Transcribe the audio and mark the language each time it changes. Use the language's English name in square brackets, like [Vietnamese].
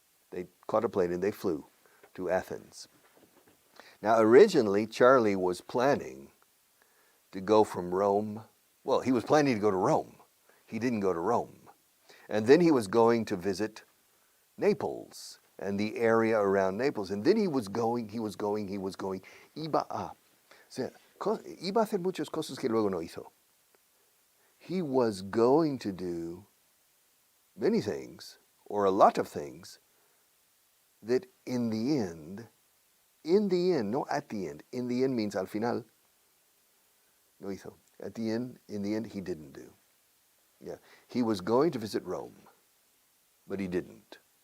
[English] They caught a plane and they flew to Athens. Now, originally, Charlie was planning to go from Rome. Well, he was planning to go to Rome. He didn't go to Rome. And then he was going to visit Naples and the area around Naples. And then he was going. [Spanish] Iba a hacer muchas cosas que luego no hizo. [English] He was going to do many things, or a lot of things, that in the end, no at the end, in the end means [Spanish] al final, no hizo. [English] At the end, in the end, he didn't do. Yeah, he was going to visit Rome, but he didn't.